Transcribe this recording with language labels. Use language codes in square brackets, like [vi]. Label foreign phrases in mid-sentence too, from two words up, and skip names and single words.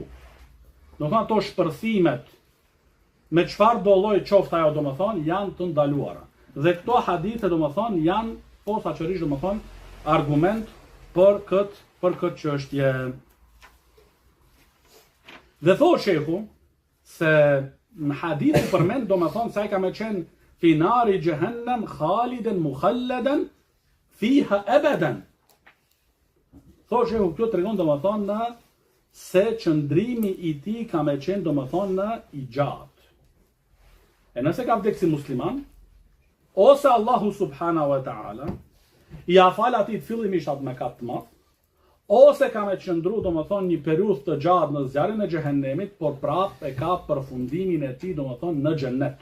[sq] Domethënë ato shpërthimet me çfarë do lloj qoftë ajo domethënë janë të ndaluara. Dhe këto hadithe domethënë janë posaçërisht domethënë argument për këtë çështje. Dhe thotë shehu se në hadith përmend domethënë se ai ka më qenë [ar] في نار جهنم خالدا مخلدا فيها أبدا. [sq] Thotë shehu këtu tregon domethënë se qëndrimi i tij ka më qenë domethënë i gjatë. E nëse ka vdekë si musliman, ose Allahu [ar] سبحانه وتعالى [sq] i afal atij fillimisht atë mëkat të madh, ose ka me qëndru domethënë një periudhë të gjatë në zjarrin e xhehenemit, por prapë e ka përfundimin e tij domethënë në xhennet.